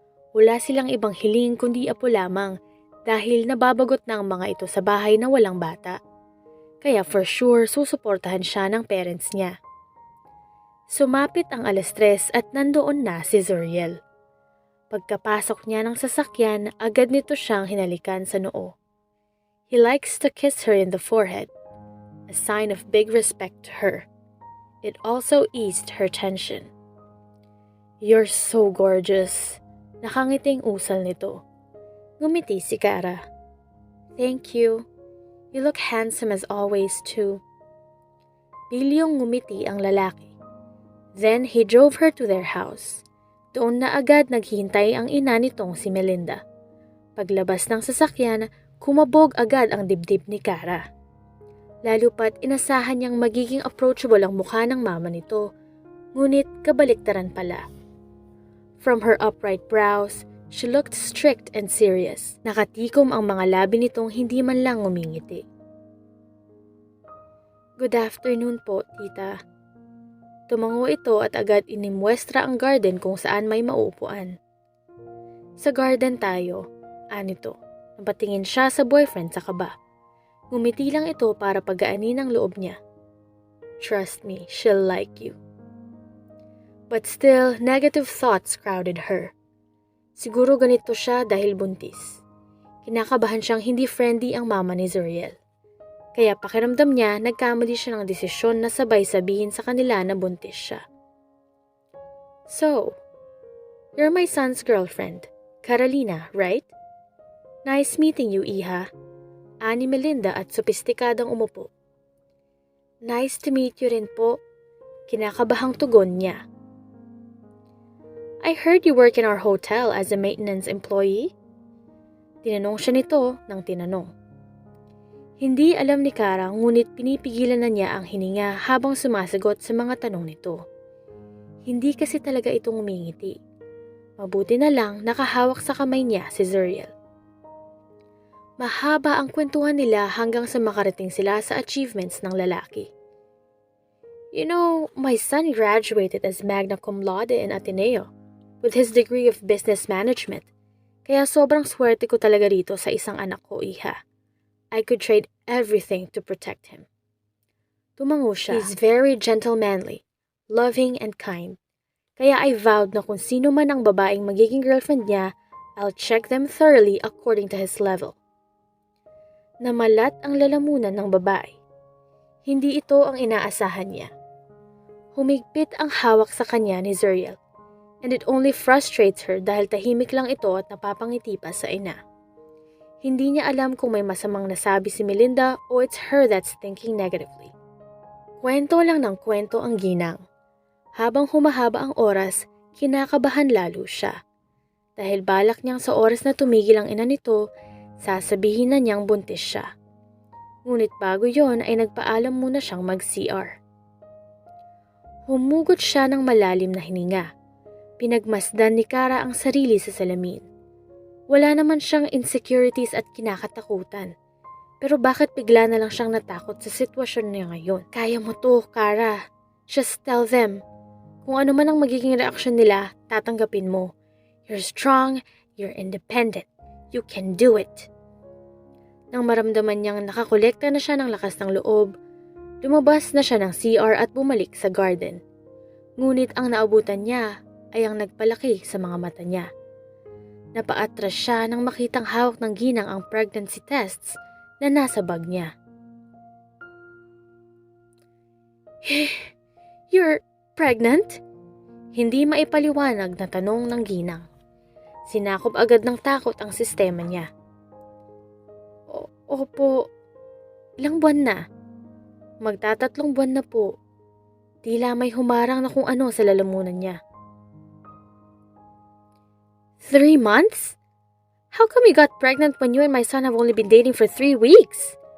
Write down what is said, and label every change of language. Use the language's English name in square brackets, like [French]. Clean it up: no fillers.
[Filipino] Wala silang ibang hiling kundi apo lamang dahil nababagot na ang mga ito sa bahay na walang bata. Kaya for sure, susuportahan siya ng parents niya. Sumapit ang 3:00 at nandoon na si Zuriel. Pagkapasok niya ng sasakyan, agad nito siyang hinalikan sa noo. [English] He likes to kiss her in the forehead, a sign of big respect to her. It also eased her tension. You're so gorgeous. [Filipino] Nakangiting usal nito. Ngumiti si Kara. Thank you. [English] You look handsome as always too. [Filipino] Bilyong ngumiti ang lalaki. [English] Then he drove her to their house. [Filipino] Doon na agad naghihintay ang ina nitong si Melinda. Paglabas ng sasakyan, kumabog agad ang dibdib ni Kara. Lalo pat inasahan niyang magiging approachable ang mukha ng mama nito, ngunit kabaliktaran pala. [English] From her upright brows, she looked strict and serious. [Filipino] Nakatikom ang mga labi nitong hindi man lang ngumingiti. [English] Good afternoon [Filipino] po, tita. Tumango ito at agad inimwestra ang garden kung saan may mauupuan. Sa garden tayo, anito. Napatingin siya sa boyfriend sa kaba. Ngumiti lang ito para pagaanin ang loob niya. [English] Trust me, she'll like you. But still, negative thoughts crowded her. [Filipino] Siguro ganito siya dahil buntis. Kinakabahan siyang hindi friendly ang mama ni Zuriel. Kaya pakiramdam niya nagkamali siya ng desisyon na sabay sabihin sa kanila na buntis siya. [English] So, you're my son's girlfriend, Carolina, right? Nice meeting you, [Filipino] Iha. Ani Melinda at sopistikadang umupo. [English] Nice to meet you rin po. [Filipino] Kinakabahang tugon niya. [English] I heard you work in our hotel as a maintenance employee. [Filipino] Tinanong siya nito ng tinanong. Hindi alam ni Kara ngunit pinipigilan na niya ang hininga habang sumasagot sa mga tanong nito. Hindi kasi talaga ito ngumingiti. Mabuti na lang nakahawak sa kamay niya si Zuriel. Mahaba ang kwentuhan nila hanggang sa makarating sila sa achievements ng lalaki. [English] You know, my son graduated as magna cum laude in Ateneo with his degree of business management. [Filipino] Kaya sobrang swerte ko talaga rito sa isang anak ko, Iha. [English] I could trade everything to protect him. [Filipino] Tumango siya. [English] He's very gentlemanly, loving and kind. [Filipino] Kaya [English] I vowed [Filipino] na kung sino man ang babaeng magiging girlfriend niya, [English] I'll check them thoroughly according to his level. [Filipino] Namalat ang lalamunan ng babae. Hindi ito ang inaasahan niya. Humigpit ang hawak sa kanya ni Zuriel, [English] and it only frustrates her [Filipino] dahil tahimik lang ito at napapangiti pa sa ina. Hindi niya alam kung may masamang nasabi si Melinda o [English] it's her that's thinking negatively. [Filipino] Kwento lang ng kwento ang ginang. Habang humahaba ang oras, kinakabahan lalo siya. Dahil balak niyang sa oras na tumigil ang ina nito, sasabihin na niyang buntis siya. Ngunit bago yon ay nagpaalam muna siyang mag-CR. Humugot siya ng malalim na hininga. Pinagmasdan ni Kara ang sarili sa salamin. Wala naman siyang insecurities at kinakatakutan. Pero bakit bigla na lang siyang natakot sa sitwasyon niya ngayon? Kaya mo to, Kara. [English] Just tell them. [Filipino] Kung ano man ang magiging reaksyon nila, tatanggapin mo. [English] You're strong, you're independent. You can do it. [Filipino] Nang maramdaman niyang nakakolekta na siya ng lakas ng loob, lumabas na siya ng CR at bumalik sa garden. Ngunit ang naabutan niya ay ang nagpalaki sa mga mata niya. Napaatras siya nang makitang hawak ng ginang ang pregnancy tests na nasa bag niya. [English] You're pregnant? [Filipino] Hindi maipaliwanag na tanong ng ginang. Sinakop agad ng takot ang sistema niya. Opo, ilang buwan na? Magtatatlong buwan na po. Tila may humarang na kung ano sa lalamunan niya. [English] 3 months? How come you got pregnant when you and my son have only been dating for 3 weeks?